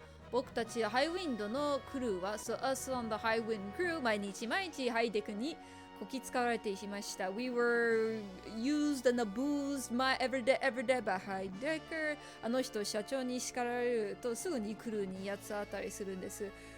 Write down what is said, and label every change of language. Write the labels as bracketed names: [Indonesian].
[Japanese] 僕たちハイウィンドのクルーは、 [English] So us on the high wind crew [Japanese] 毎日ハイデクにこき使われていました。 [English] We were used and abused my everyday by high decker. [Japanese] あの人社長に叱られるとすぐにクルーに八つ当たりするんです。